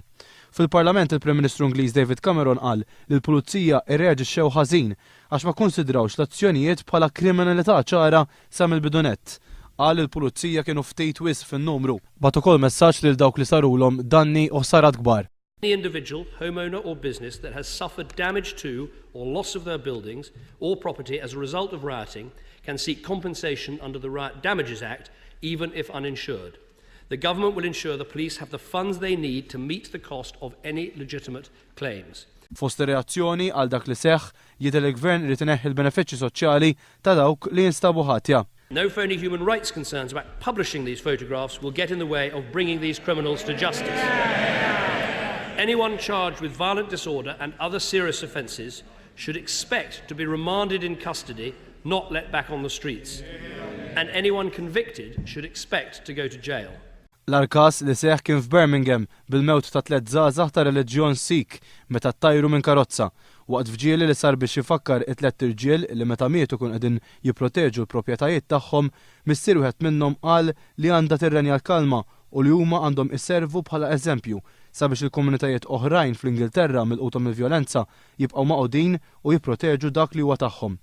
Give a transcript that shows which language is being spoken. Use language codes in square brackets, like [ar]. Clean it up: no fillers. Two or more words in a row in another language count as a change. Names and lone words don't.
[mt] Fil-Parlament il-Prim Ministru Ingliż David qal li l-Pulizija rreaġixxew ħażin għax ma kkunsidrawx l-azzjonijiet bħala kriminalità ċara sa mill-bidu nett. Qal il-Pulizija kienu ftit wisq fin-numru. Bagħat ukoll messaġġ lil dawk li sarulhom danni u ħsarat kbar. [en] Any individual, homeowner or business that has suffered damage to or loss of their buildings or property as a result of rioting can seek compensation under the Riot Damages Act, even if uninsured. The government will ensure the police have the funds they need to meet the cost of any legitimate claims. [mt] Fost ir-reazzjoni għal dak li seħħ jidher il-Gvern irid ineħħi l-benefiċċji soċjali ta' dawk li jinstabu ħatja. [en] No phony human rights concerns about publishing these photographs will get in the way of bringing these criminals to justice. Anyone charged with violent disorder and other serious offences should expect to be remanded in custody, not let back on the streets. And anyone convicted should expect to go to jail. [mt] L-arkas li seħ kien f'Birmingham bil-mewt ta' 3 żgħażagħ ta' reliġjon Sikh meta ttajru minn karozza, waqt fġieli li sar biex jifakkar it-3 irġiel li meta mietu kun qegħdin jipproteġu l-proprjetajiet tagħhom, missier wieħed minnhom qal li għandha tirrenja l-kalma u li huma għandhom isservu bħala eżempju sabiex il-komunitajiet oħrajn fl-Ingilterra milquta mill-vjolenza jibqgħu maqudin u jipproteġu dak li huwa tagħhom.